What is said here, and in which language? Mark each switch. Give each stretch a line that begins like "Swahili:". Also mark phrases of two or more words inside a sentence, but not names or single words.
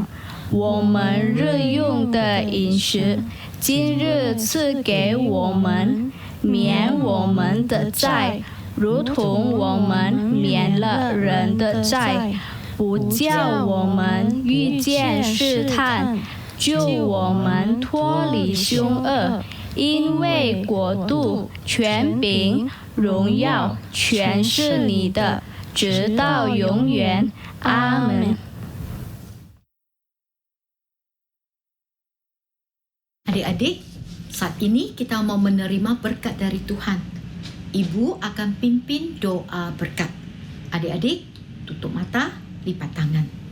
Chinese: 我们日用的饮食，今日赐给我们，免我们的债，如同我们免了人的债，不叫我们遇见试探，救我们脱离凶恶。因为国度、权柄、荣耀，全是你的，直到永远。阿门。
Indonesian: Adik-adik, saat ini kita mau menerima berkat dari Tuhan. Ibu akan pimpin doa berkat. Adik-adik, tutup mata, lipat tangan.